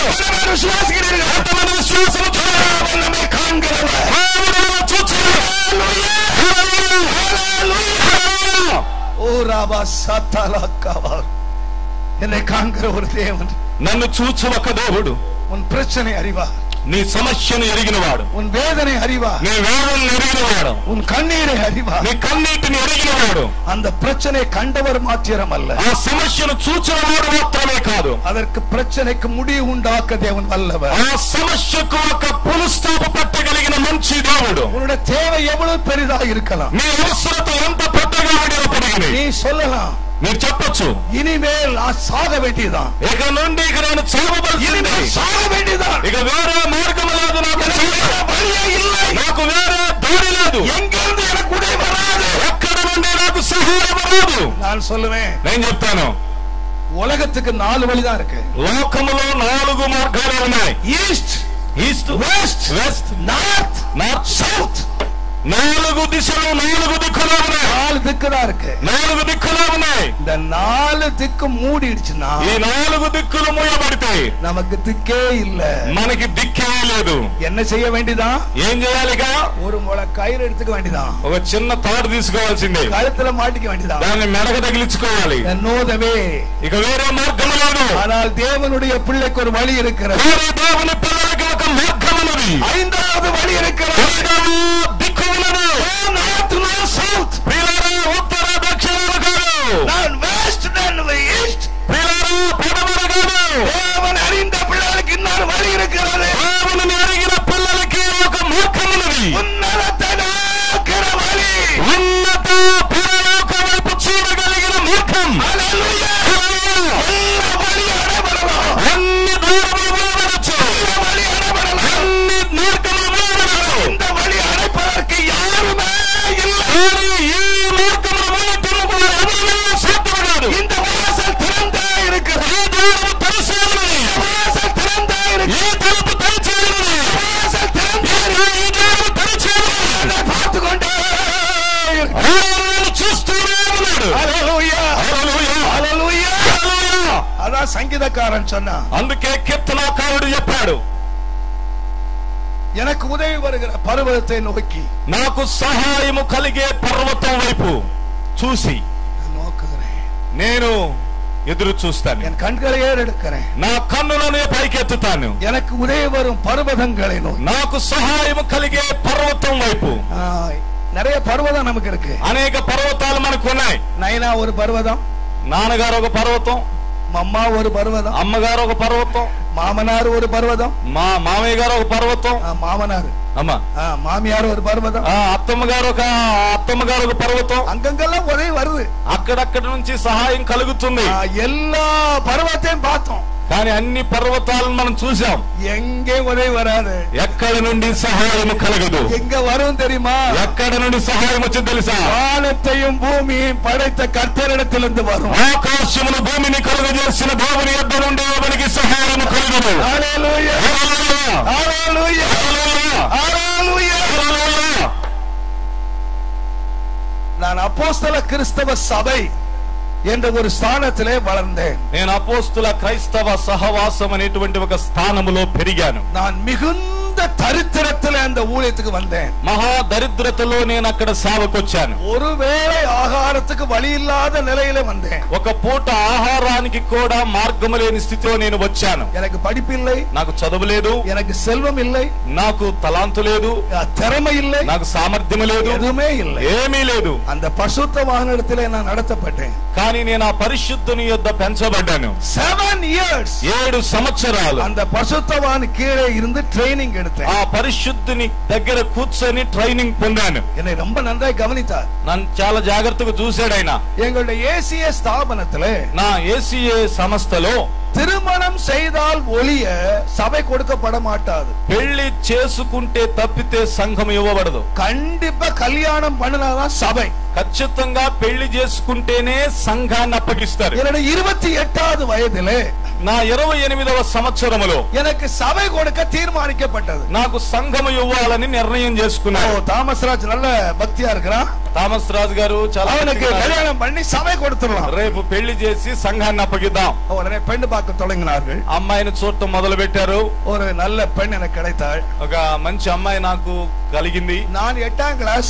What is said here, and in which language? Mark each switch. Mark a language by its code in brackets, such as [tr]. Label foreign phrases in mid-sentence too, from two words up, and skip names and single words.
[ta] எத்தனை விசுவாசிக்கிறீர்கள்? [te] ఎంతమంది విశ్వాసం చూడాలి. [ta] அவர் நம்மை காண்கிறவர். [te] ఆయన నన్ను చూచున్నాడు. హల్లెలూయా. హల్లెలూయా. [ta] ஓ ராபா சத்தலக்கவா, என்னை காண்கிற ஒரு தேவன். [te] నన్ను చూచు ఒక దేవుడు. [ta] உன் பிரச்சனை அறிவார், [te] నీ సమస్యను ఎరిగినవాడు. [ta] உன் வேதனை அறிவார், [te] నీ వేదనను ఎరిగినవాడు. [ta] உன் கண்ணீரை அறிவார். [te] నీ కన్నీటిని ఎరిగినవాడు. [ta] அந்த பிரச்சனை கண்டவர் மாத்திரம் அல்ல, [te] ఆ సమస్యను చూచినవాడు మాత్రమే కాదు, [ta] அதற்கு பிரச்சனைக்கு முடிவு உண்டாக்க தேவன் வல்லவர். [te] ఆ సమస్యకు ఒక పునఃస్థాపన పట్టగలిగిన మంచి దేవుడు. [ta] உன்னுடைய தேவை எவ்வளவு பெரிதாக இருக்கலாம், [te] నీ అవసరత ఎంత పెద్దగా ఉండినప్పటికీ [ta] நீ சொல்லலாம், [te] మీరు చెప్పొచ్చు, [ta] இனிமேல் நான் சாக வேண்டியதான், [te] ఇక నుండి ఇక నేను చావవలసిందే. [ta] இனிமேல் சாக வேண்டியதான், [te] ఇక వేరే మార్గం లేదు. నాకు [ta] வேற வழியே இல்லை, [te] నాకు వేరే దారి లేదు. [ta] எங்கிருந்து எனக்கு உதவி வராது. [te] ఎక్కడ నుండి నాకు సహాయం రాదు. [ta] நான் சொல்லுவேன், [te] నేను చెప్తాను, [ta] உலகத்துக்கு 4 வழிதான் இருக்கு. [te] లోకములో 4 మార్గాలు ఉన్నాయి. ఈస్ట్, వెస్ట్, [en] North, South. [te] 4 దిశలు, 4 దిక్కులు ఉన్నాయి. [ta] 4 திக்குதான் இருக்கு. [te] 4 దిక్కులు ఉన్నాయి. [ta] இந்த 4 திக்கு மூடிடுச்சுன்னா, [te] ఈ 4 దిక్కులు మూయబడితే [ta] நமக்கு திக்கே இல்ல, [te] మనకి దిక్కే లేదు. [ta] என்ன செய்ய வேண்டியதான்? [te] ఏం చేయాలిగా? [ta] ஒரு முளை கயிறு எடுத்துக்க வேண்டியதான், [te] ఒక చిన్న తాడు తీసుకోవాల్సిందే, [ta] கழுத்துல மாட்டிக்க வேண்டியதான், [te] దాన్ని మెడకు తగిలించుకోవాలి. [ta] நோதவே [te] ఇక వేరే మార్గం లేదు. [ta] ஆனால் தேவனுடைய பிள்ளைக்கு ஒரு வழி இருக்கிறது. [te] దేవుని పిల్లలకి ఒక మార్గం ఉన్నది. [ta] 5வது వழி இருக்கிறது. [te] 5వ దిక్కు ఉన్నది. [en] North, South. [te] పిల్లలు ఉత్తర దక్షిణాలు కాదు, [ta] நான் வெஸ்ட், நான் ஈஸ்ட். [te] పిల్లలు పడమర కాదు. [ta] தேவன் அறிந்த பிள்ளைகளுக்கு இன்னொரு வழி இருக்கிறது. [te] దేవుని అడిగిన పిల్లలకి ఒక మార్గం ఉన్నది. [ta] உன்னத நோக்கின வழி, [te] ఉన్నత పరలోక వైపు చూడగలిగిన మార్గం. హల్లెలూయా. [ta] எல்லா வழி அடைபடலாம், [te] అన్ని ద్వారములు మూయబడచ్చు, [ta] வழி அடைபடலாம். [te] అన్ని మార్గములు మూయబడచ్చు. [ta] இந்த வழி அடைப்பதற்கு யாருமே இல்லை. [te] కానీ ఈ మార్గములు మూయటం కూడా ఎవరికీ సాధ్యం కాదు. [ta] இந்த வாசல் திறந்தே இருக்கிறது. [te] ఈ ద్వారము తెరిచి ఉన్నది. [ta] வாசல் திறந்தே [te] ఈ [ta] இருக்கிறது. [te] తలుపు తెరిచి ఉన్నది. [ta] வாசல் திறந்தே இருக்கிறது. [te] ఈ ద్వారము తెరిచి ఉన్నది. [ta] அதை பார்த்துக்கொண்டே இருக்கிறது. [te] ఆయన చూస్తూనే ఉన్నాడు. హల్లెలూయా, హల్లెలూయా, హల్లెలూయా. హల్లెలూయా. [ta] அதான் சங்கீதக்காரன் சொன்னா, [te] అందుకే కీర్తనకారుడు చెప్పాడు, [ta] எனக்கு உதவி வருகிற பர்வதத்தை நோக்கி [te] నాకు సహాయము కలిగే పర్వతం వైపు చూసి [ta] நான் நோக்குகிறேன். [te] నేను ఎదురు చూస్తాను. [ta] என் கண்களை ஏறெடுக்கிறேன். [te] నా కన్నులను పైకెత్తుతాను. [ta] எனக்கு உதவி வரும் பர்வதங்களை நோக்கி. [te] నాకు సహాయము కలిగే పర్వతం వైపు. [ta] நிறைய பர்வதம் நமக்கு இருக்கு. [te] అనేక పర్వతాలు మనకు ఉన్నాయి. [ta] நைனா ஒரு பர்வதம், [te] నాన్నగారు ఒక పర్వతం, [ta] மம்மா ஒரு பர்வதம், [te] అమ్మగారు ఒక పర్వతం, [ta] மாமனார் ஒரு பர்வதம், [te] మా మామయ్య గారు ఒక పర్వతం, [ta] மாமனார் [te] అమ్మ [ta] மாமியார் ஒரு பர்வதம், [te] అత్తమ్మగారు ఒక పర్వతం. [ta] அங்கங்கெல்லாம் உதவி வருது. [te] అక్కడక్కడ నుంచి సహాయం కలుగుతుంది. [ta] எல்லா பர்வத்தையும் பார்த்தோம், [te] కానీ అన్ని పర్వతాలను మనం చూసాం. [ta] எங்கே உதவி வராது. [te] ఎక్కడ నుండి సహాయం కలగదు. [ta] எங்க வரும் தெரியுமா? [te] ఎక్కడ నుండి సహాయం వచ్చింది తెలుసా? [ta] வானத்தையும் பூமியையும் படைத்த கர்த்தரிடத்திலிருந்து வரும். [te] ఆకాశమును భూమిని కలుగజేసిన దేవుని యొద్ద నుండి మనకి సహాయం కలుగును. హల్లెలూయా, హల్లెలూయా, హల్లెలూయా, హల్లెలూయా, హల్లెలూయా. హల్లెలూయా. [ta] நான் அப்போஸ்தல கிறிஸ்தவ சபை என்ற ஒரு స్థానத்திலே வளர்ந்தேன். [te] నేను అపోస్తుల క్రైస్తవ సహవాసం అనేటువంటి ఒక స్థానములో పెరిగాను. [ta] நான் மிகுந்த தரித்திரத்திலே அந்த ஊழியத்துக்கு வந்தேன். [te] మహా దరిద్రతలో నేను అక్కడ సేవకొచ్చాను. [ta] ஒருவேளை ఆహారத்துக்கு வழி இல்லாத நிலையிலே வந்தேன். [te] ఒక పూట ఆహారానికి కూడా మార్గము లేని స్థితిలో నేను వచ్చాను. [ta] எனக்கு படிப்பு இல்லை, [te] నాకు చదువు లేదు, [ta] எனக்கு செல்வம் இல்லை, [te] నాకు తలాంతు లేదు, [ta] திறமை இல்லை, [te] నాకు సామర్థ్యం లేదు, [ta] எதுவுமே இல்லை. [te] ఏమీ లేదు. [ta] அந்த பசுத்தவானிடத்திலே நான் நடத்தப்பட்டேன். [te] కానీ నేను ఆ పరిశుద్ధుని యొద్ద పెంచబడ్డాను. [en] 7 years [te] 7 సంవత్సరాలు [ta] அந்த பசுத்தவான் கீழே இருந்து ட்ரைனிங் எடுத்தேன். [te] ఆ పరిశుద్ధుని దగ్గర కూర్చొని ట్రైనింగ్ పొందాను. [ta] என்னை ரொம்ப நன்றாய் கவனித்தார். [te] నన్ను చాలా జాగ్రత్తగా చూశాడు ఆయన. [ta] எங்களுடைய ஏசிஏ ஸ்தாபனத்திலே, [te] నా ఏసీఏ సంస్థలో [ta] திருமணம் செய்தால் ஒழிய சபை கொடுக்கப்பட மாட்டாது. [te] పెళ్లి చేసుకుంటే తప్పితే సంఘం ఇవ్వబడదు. [ta] கண்டிப்பா கல்யாணம் பண்ணினாதான் சபை. [te] ఖచ్చితంగా పెళ్లి చేసుకుంటేనే సంఘాన్ని అప్పగిస్తారు. [ta] என்னுடைய 28வது வயதிலே [te] నా 28వ సంవత్సరములో [ta] எனக்கு சபை கொடுக்க தீர்மானிக்கப்பட்டது. [te] నాకు సంఘము ఇవ్వాలని నిర్ణయం చేసుకున్నాను. [ta] தாமஸ் ராஜ் நல்ல பக்தியா இருக்கிறான். [te] థామస్ రాజు గారు చాలా [ta] அவனுக்கு கல்யாணம் பண்ணி சபை கொடுத்துடலாம். [te] రేపు పెళ్లి చేసి సంఘాన్ని అప్పగిద్దాం. [ta] உடனே பெண் பார்க்க தொடங்கினார்கள். [te] అమ్మాయిని చూడటం మొదలు పెట్టారు. [ta] ஒரு நல்ல பெண் எனக்கு கிடைத்தாள். [te] ఒక మంచి అమ్మాయి నాకు కలిగింది. [ta] நான் 8ஆம் கிளாஸ்,